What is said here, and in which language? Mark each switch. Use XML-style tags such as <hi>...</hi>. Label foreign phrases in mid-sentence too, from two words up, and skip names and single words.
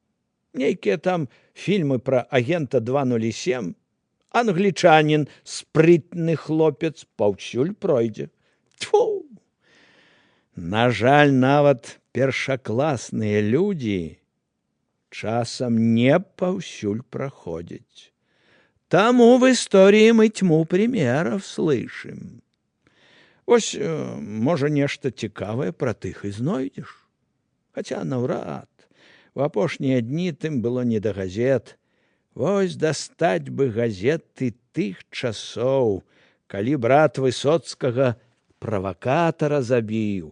<be>Нейкія там фільмы пра агента 207, англічанін, спрытны хлопец, паўсюль пройдзе. Тьфу! На жаль, нават першакласныя людзі часам не паўсюль праходзяць.</be> <ru>Таму в истории мы тьму примеров слышим.</ru> <be>Ось, можа, нешта цікавае пра тых і знойдзеш. Хаця наўрад. У апошнія дні тым было не да газет. Вось дастаць бы газеты тых часоў, калі брат Высоцкага правакатара забіў.</be>